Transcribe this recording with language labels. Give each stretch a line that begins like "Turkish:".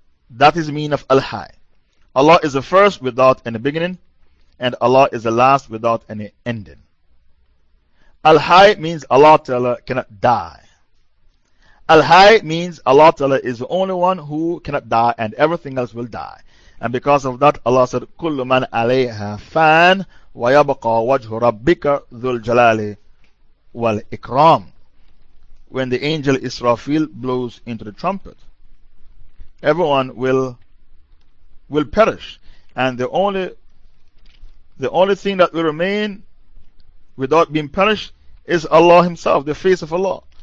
English: That is the meaning of Al-Hayy. Allah is the first without any beginning, and Allah is the last without any ending. Al-Hayy means Allah Ta'ala cannot die. Al-Hayy means Allah Ta'ala is the only one who cannot die, and everything else will die. And because of that, Allah said,
Arabic: كُلُّ مَنْ عَلَيْهَا فَانْ وَيَبْقَى وَجْهُ رَبِّكَ ذُو الْجَلَالِ وَالْإِكْرَامِ.
English: When the angel Israfil blows into the trumpet, everyone will perish, and the only thing that will remain without being perished is Allah Himself, the face of Allah.